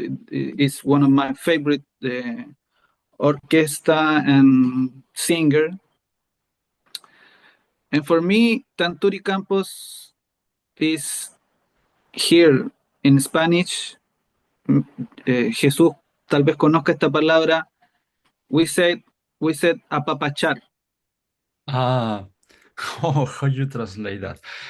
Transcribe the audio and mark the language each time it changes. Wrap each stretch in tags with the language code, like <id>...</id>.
<en>It's one of my favorite orchestra and singer. And for me, Tanturi Campos is here in Spanish.</en> <es>Jesús tal vez conozca esta palabra.</es> <en>We said apapachar. Ah, oh, how you translate that?</en>